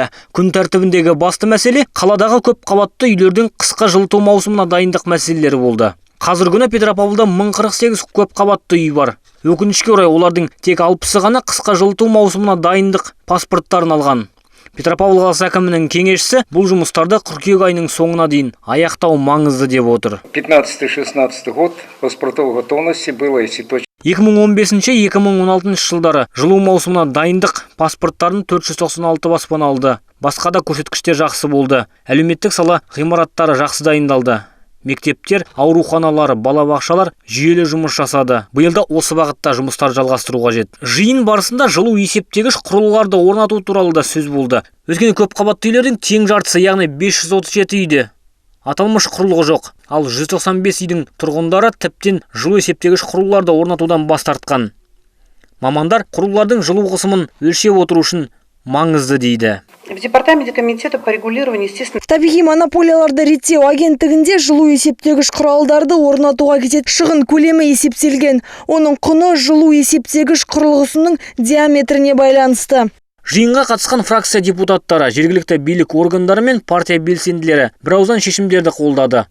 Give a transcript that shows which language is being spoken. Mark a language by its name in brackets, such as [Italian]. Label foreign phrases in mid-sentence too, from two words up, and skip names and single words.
[Kazakh] Күн тәртібіндегі басты мәселе қаладағы көп қабатты үйлердің қысқы жылыту маусымына дайындық мәселелері болды. Қазір күні Петропавлда 1048 көп қабатты үй бар. Өкінішке орай олардың тек 60-ы ғана қысқы жылыту маусымына дайындық паспорттарын алған. Петропавл қаласы әкімінің кеңесшісі бұл жұмыстарды қыркүйек айының соңына дейін аяқтау маңызды деп отыр. [Russian] 15-16 год паспортовой готовности было, если точно. [Kazakh] 2015-2016 жылдары жылу маусымына дайындық паспорттарын 496 баспана алды. Басқа да көрсеткіштер жақсы болды. Әлеуметтік сала ғимараттары жақсы дайындалды. Мектептер, ауруханалары, балабақшалар жүйелі жұмыс жасады. Биылда осы бағытта жұмыстар жалғастыру қажет. Жиын барысында жылу есептегіш құрылғыларды орнату туралы да сөз болды. Өйткені көп қабатты үйлердің тең жартысы, яғни 537 үйде аталмыш құрылғы жоқ. Ал 195 үйдің тұрғындары тіптен жылу есептегіш құрылғыларды орнатудан бас тартқан. Мамандар құрылғылардың жылу қысымын өлшеп отыру үшін маңызды дейді. [Russian] В департаменте комитета по регулированию естественно. [Kazakh] Табиғи монополияларды реттеу агенттігінде жылу есептегіш құралдарды орнатуға кететін шығын көлемі есептелген. Оның құны жылу есептегіш құрылғысының диаметріне байланысты. Жиынға қатысқан фракция депутаттары, жергілікті билік органдары мен партия белсенділері бірауыздан шешімдерді қолдады.